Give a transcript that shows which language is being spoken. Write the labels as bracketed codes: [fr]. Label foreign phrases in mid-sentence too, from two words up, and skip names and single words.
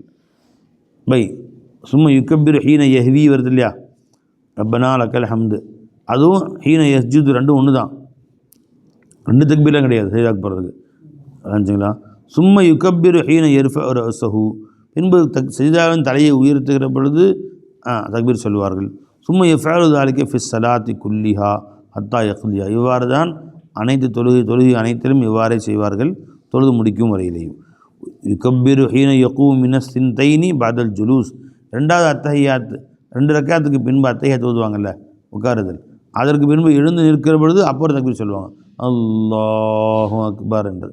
[ar] ثم يكبر حين يهوي [ta] வருது இல்லையா, [ar] ربنا لك الحمد, [ta] அதுவும் [ar] حين يسجد [ta] ரெண்டும் ஒன்று தான், ரெண்டு தக்பீர்லாம் கிடையாது சஜ்தாவுக்கு போகிறதுக்கு. நினச்சிங்களா? [ar] ثم يكبر حين يرفع رأسه, [ta] பின்பு சஜ்தாவின் தலையை உயர்த்துகிற பொழுது தக்பீர் சொல்லுவார்கள். [ar] ثم يفعل ذلك في الصلاة كلها حتى يقضيها, [ta] இவ்வாறு தான் அனைத்து தொழுகை அனைத்திலும் இவ்வாறே செய்வார்கள் தொழுது முடிக்கும் வரையிலேயும். [ar] يكبر حين يقوم من الثنتين بعد الجلوس, [ta] ரெண்டாவது அத்தஹியாத், 2 ரக்காத்துக்கு பின்பு அத்தஹியாத் ஓதுவாங்கல்ல, உட்காருதல், அதற்கு பின்பு எழுந்து நிற்கிற பொழுது அப்புறம் தக்பீர் சொல்லுவாங்க [ar] الله أكبر [ta] என்று.